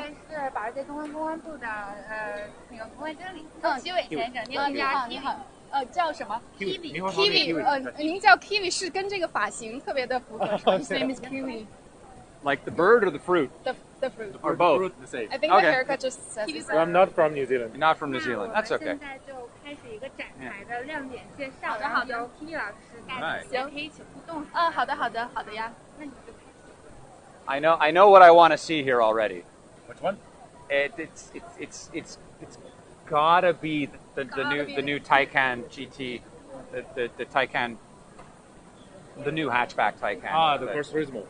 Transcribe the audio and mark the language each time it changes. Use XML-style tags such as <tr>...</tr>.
<zh>是保时捷公关部的那个公关经理齐伟先生，你好，叫什么？Kiwi，您叫 Kiwi 是跟这个发型特别的符合。</zh> <en>His name is Kiwi. Like the bird or the fruit? The fruit. Or both? The same. I think the haircut just says it. Well, I'm not from New Zealand. You're not from New Zealand. That's okay.</en> <zh>现在就开始一个展台的亮点介绍，然后由 Kiwi 老师带领，可以一起互动。好的呀。那你就开始。</zh> <en>I know what I want to see here already. Which one? It's gotta be the new Taycan GT, the Taycan. The new hatchback Taycan. The Porsche Turismo.</en>